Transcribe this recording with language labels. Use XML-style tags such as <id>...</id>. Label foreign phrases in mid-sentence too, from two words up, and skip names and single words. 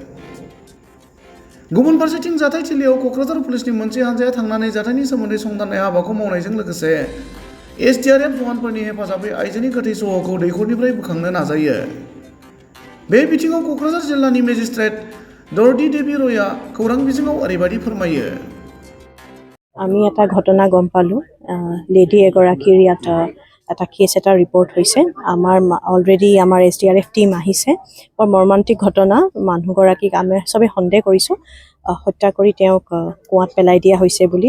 <brx>गुबुन फारसेथिं जाथायथिलियाव क'क्राझार पुलिसनि मोनसे हानजाया थांनानै जाथायनि सोमोन्दै संदाननाय हाबाखौ मावनायजों लोगोसे एसडीआरएफ जवानफोरनि हेफाजाबै आइजोनि गोथै सह'खौ दैखरनिफ्राय बोखांनो नाजायो। बे बिथिङाव क'क्राझार जिल्लानि मेजिस्ट्रेट दर्दी देवी रयआ खौरां बिजोङाव ओरैबायदि फोरमायो।</brx> <as>আমি এটা ঘটনা গম পালোঁ, লেডি এগৰাকীৰ ইয়াত এটা কেছ এটা ৰিপৰ্ট হৈছে। আমাৰ অলৰেডি আমাৰ এছডিআৰএফ টিম আহিছে। বৰ মৰ্মান্তিক ঘটনা, মানুহগৰাকীক আমি চবেই সন্দেহ কৰিছোঁ হত্যা কৰি তেওঁক কুঁৱাত পেলাই দিয়া হৈছে বুলি।</as>